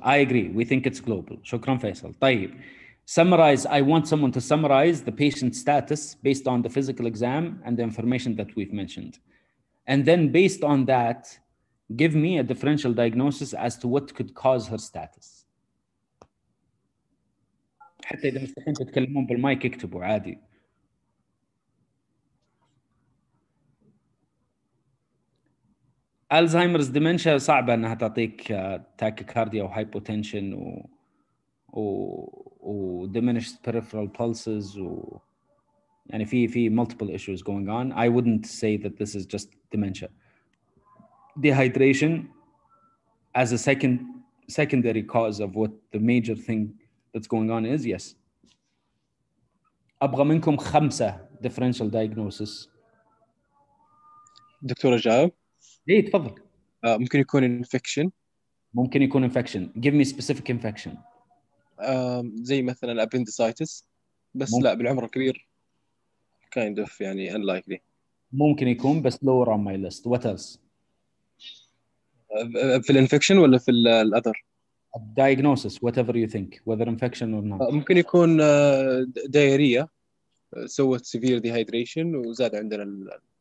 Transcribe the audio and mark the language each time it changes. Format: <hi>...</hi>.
<en>I agree. We think it's global.</en> <ar>شكرا فيصل. طيب.</ar> <en>Summarize. I want someone to summarize the patient's status based on the physical exam and the information that we've mentioned. And then based on that, give me a differential diagnosis as to what could cause her status.</en> <ar>حتى إذا مستحيل تتكلمون بالمايك اكتبوا عادي. الزهايمرز ديمنشيا صعبة انها تعطيك تاكيكارديا وهايبوتنشن و</ar> <en>diminished peripheral pulses</en> <ar>يعني في</ar> <en>multiple issues going on. I wouldn't say that this is just dementia. Dehydration as a secondary cause of what the major thing that's going on is, yes.</en> <ar>ابغى منكم 5 differential diagnosis. دكتور اجاوب؟ ايه تفضل. ممكن يكون infection. ممكن يكون infection.</ar> <en>Give me specific infection.</en> <ar>زي مثلا appendicitis بس لا بالعمر الكبير</ar> <en>kind of</en> <ar>يعني unlikely. ممكن يكون بس</ar> <en>lower on my list. What else?</en> <ar>في الانفكشن ولا في الاذر؟</ar> <en>Diagnosis, whatever you think, whether infection or not.</en> <ar>ممكن يكون دايريا سوت severe dehydration وزاد عندنا</ar>